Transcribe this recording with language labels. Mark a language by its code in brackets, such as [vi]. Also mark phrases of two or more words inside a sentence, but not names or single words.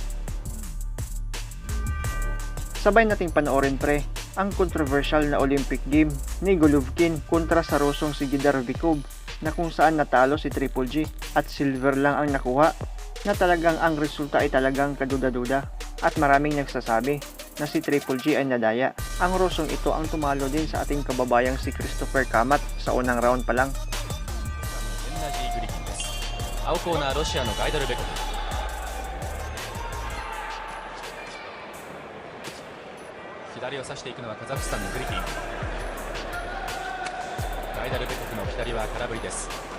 [tl] Sabay nating panoorin pre ang controversial na Olympic game ni Golovkin kontra sa Rosong si Gidarvikov, na kung saan natalo si Triple G at silver lang ang nakuha, na talagang ang resulta ay talagang kaduda-duda at maraming nagsasabi na si Triple G ay nadaya. Ang Rosong ito ang tumalo din sa ating kababayang si Christopher Kamat sa unang round pa lang. [ja] 青コーナーロシアのガイダルベコフ、左を指していくのはカザフスタンのグリフィン。ガイダルベコフの左は空振りです。